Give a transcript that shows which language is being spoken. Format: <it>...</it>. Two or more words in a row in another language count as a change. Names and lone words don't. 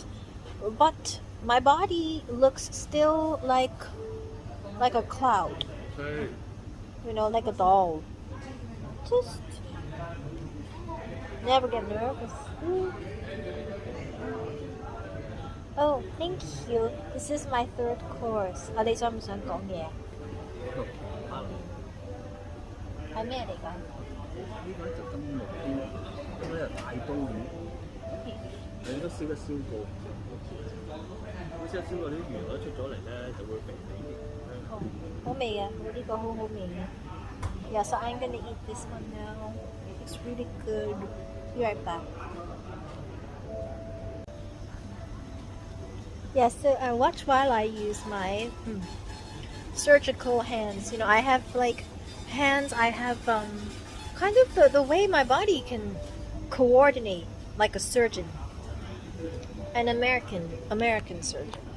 <en>But my body looks still like a cloud. You know, like a doll. Just never get nervous. Oh, thank you. This is my third course.</en> <yue>你想唔想講嘢？係咩嚟㗎？呢個就金木邊，呢個係大刀魚，你應該燒一燒過，好似一燒過啲魚咧出咗嚟咧就會肥啲。好味啊！呢個好好味啊 ！</yue> <en>Yeah, so I'm gonna eat this one now. It's really good. Be right back. Yeah, so watch while I use my surgical hands. You know, I have like hands. I have kind of the way my body can coordinate like a surgeon, an American surgeon.</en>